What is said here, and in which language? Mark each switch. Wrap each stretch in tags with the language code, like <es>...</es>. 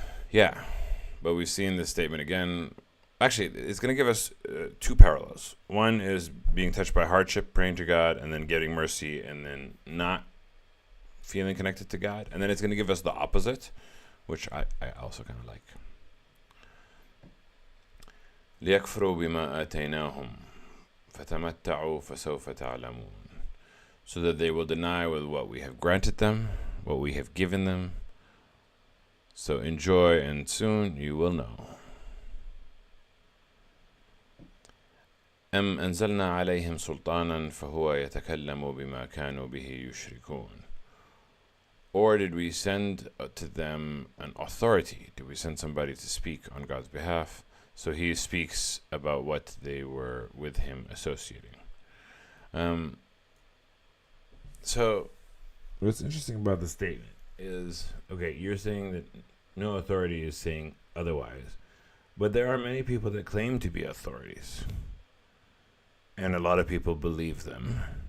<en>Yeah, but we've seen this statement again. Actually, it's going to give us two parallels. One is being touched by hardship, praying to God, and then getting mercy, and then not feeling connected to God. And then it's going to give us the opposite, which I also kind of like.</en> <ar>ليكفروا بما آتيناهم فتمتعوا فسوف تعلمون.</ar> <en>So that they will deny with what we have granted them, what we have given them. So enjoy, and soon you will know.</en> <ar>أم أنزلنا عليهم سلطانا فهو يتكلم بما كانوا به يشركون.</ar> <en>Or did we send to them an authority? Did we send somebody to speak on God's behalf? So he speaks about what they were with him associating. So what's interesting about the statement is, okay, you're saying that no authority is saying otherwise, but there are many people that claim to be authorities, and a lot of people believe them.</en>